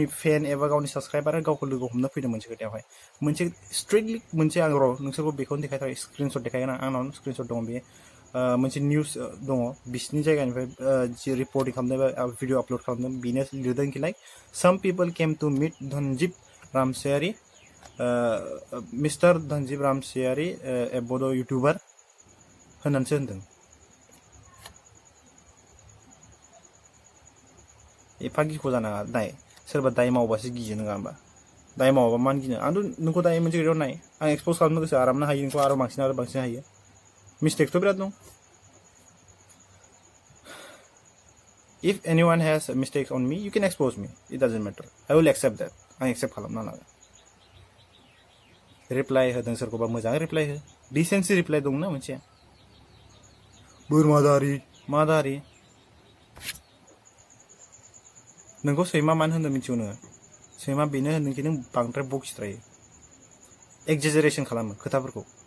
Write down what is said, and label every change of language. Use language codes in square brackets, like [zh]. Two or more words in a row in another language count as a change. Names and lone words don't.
[brx] फेन एबा गावनि साबसक्राइबार गावखौ लोगो हमनो फैदों मोनसे खोथायावहाय मोनसे स्ट्रिक्टलि मोनसे आं नोंसोरखौ बेखौनो देखायथारो स्क्रिनशट देखायगोन आंनाव स्क्रिनशट दङ बे मोनसे निउस दङ बिसिनि जायगानिफ्राय जि रिपर्टिं खालामदों बा भिडिअ आपल'ड खालामदों बेनो लिरदोंखि [en] like some people came to meet Dhanjib Ramsiyari Mister Dhanjib Ramsiyari a Bodo YouTuber [brx] होननानैसो होनदों एफा गिख' जानाङा नाय सोरबा दाय मावबासो गियो नङा होमबा दायो मावाबा मान गिनो आंथ' नोंखौ दायो मोनसे भिडिअ नाय आं एक्सपोज खालामनो गोसो आरामनो हायो नोंखौ आरो बांसिन हायो मिस्टेकथ' बिराद दं [en] if anyone has mistakes on me you can expose me it doesn't matter I will accept that [brx] आं accept खालामना लागोन रिप्लाइ होदों सोरखौबा मोजाङै रिप्लाइ हो [en] decency reply [brx] दंना मोनसे बोरमादारि मादारि नोंखौ सैमा मानो होनदों मिथिगौ नोङो सैमा बेनो होनदोंखि नों बांद्राय बखिद्रायो एक्जेजारेसन खालामो खोथाफोरखौ